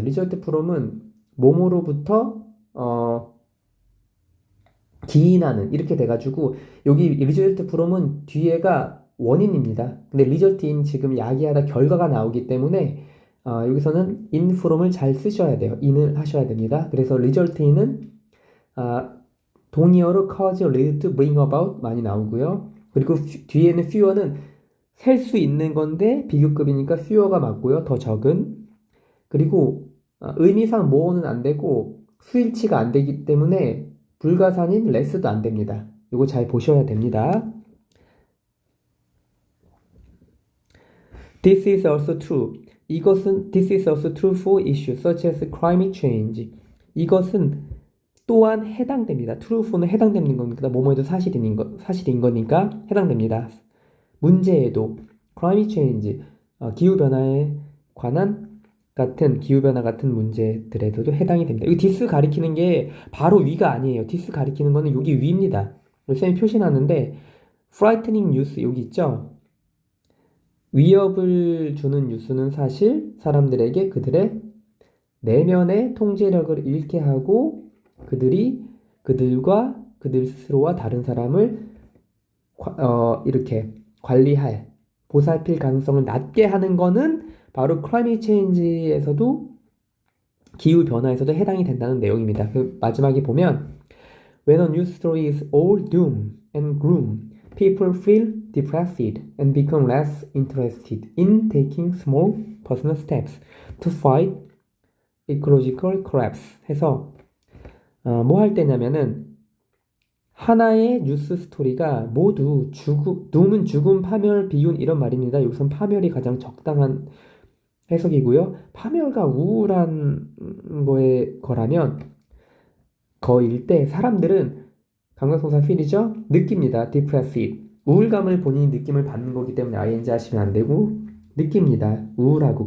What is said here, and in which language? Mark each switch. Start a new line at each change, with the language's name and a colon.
Korean: result from은 뭐뭐로부터 기인하는 이렇게 돼가지고 여기 result from은 뒤에가 원인입니다. 근데
English: result in
Korean: 지금 야기하다 결과가 나오기 때문에 여기서는
English: in from
Korean: 을 잘 쓰셔야 돼요. in을 하셔야 됩니다. 그래서
English: result in
Korean: 은 동의어로
English: cause, lead, bring about
Korean: 많이 나오고요. 그리고 뒤에는 fewer는 셀 수 있는 건데 비교급이니까 fewer가 맞고요. 더 적은. 그리고 의미상 more는 안 되고 수일치가 안 되기 때문에 불가산인 less도 안 됩니다. 이거 잘 보셔야 됩니다.
English: This is also true. This is also true for issues such as climate change.
Korean: 이것은 또한 해당됩니다.
English: true for
Korean: 는 해당되는 겁니다. 뭐뭐에도 사실인 거니까 해당됩니다. 문제에도
English: climate change,
Korean: 기후변화에 관한 기후변화 같은 문제들에도 해당이 됩니다. 이 this 가리키는 게 바로 위가 아니에요. this 가리키는 거는 여기 위입니다. 선생님이 표시놨는데
English: frightening news
Korean: 여기 있죠? 위협을 주는 뉴스는 사실 사람들에게 그들의 내면의 통제력을 잃게 하고 그들과 그들 스스로와 다른 사람을 이렇게 관리할, 보살필 가능성을 낮게 하는 거는 바로
English: climate change
Korean: 에서도 기후변화에서도 해당이 된다는 내용입니다.
English: 그 마지막에 보면 When a news story is all doom and gloom, people feel depressed and become less interested in taking small personal steps to fight ecological collapse
Korean: 해서 뭐 할 때냐면은 하나의 뉴스 스토리가 모두 doom은 죽음, 파멸, 비운 이런 말입니다. 여기선 파멸이 가장 적당한 해석이고요. 파멸과 우울한 거라면 거일 때 사람들은 감각동사 feel이죠? 느낍니다. depressed. 우울감을 본인이 느낌을 받는 거기 때문에 ing 하시면 안 되고 느낍니다. 우울하고.